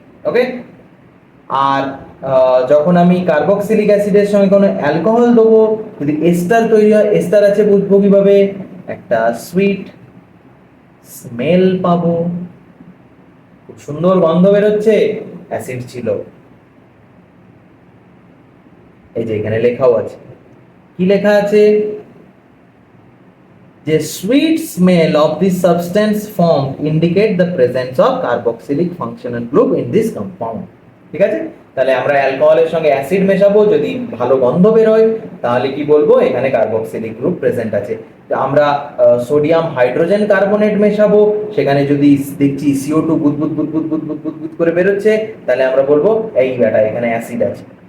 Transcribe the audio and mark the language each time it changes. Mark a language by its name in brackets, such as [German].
[Bangla] ওকে, আর যখন আমি কার্বক্সিলিক অ্যাসিডের সঙ্গে কোনো অ্যালকোহল দেবো, যদি এস্টার তৈরি হয়, এস্টার আছে বুঝবো কিভাবে, একটা সুইট স্মেল পাবো, খুব সুন্দর গন্ধ বেরোচ্ছে, অ্যাসিড ছিল। এই যে এখানে লেখাও আছে, কি লেখা আছে, যে [English] sweet smell of this substance formed indicate the presence of carboxylic functional group in this compound. [Bangla] ঠিক আছে, তাহলে আমরা অ্যালকোহলের সঙ্গে অ্যাসিড মেশাবো, যদি ভালো গন্ধ বের হয় তাহলে কি বলবো এখানে কার্বক্সিলিক গ্রুপ প্রেজেন্ট আছে। আমরা সোডিয়াম হাইড্রোজেন কার্বনেট মেশাবো, সেখানে যদি দেখছি CO2 বুদবুদ বুদবুদ বুদবুদ বুদবুদ করে বেরোচ্ছে, তাহলে আমরা বলবো এই ব্যাটা এখানে অ্যাসিড আছে।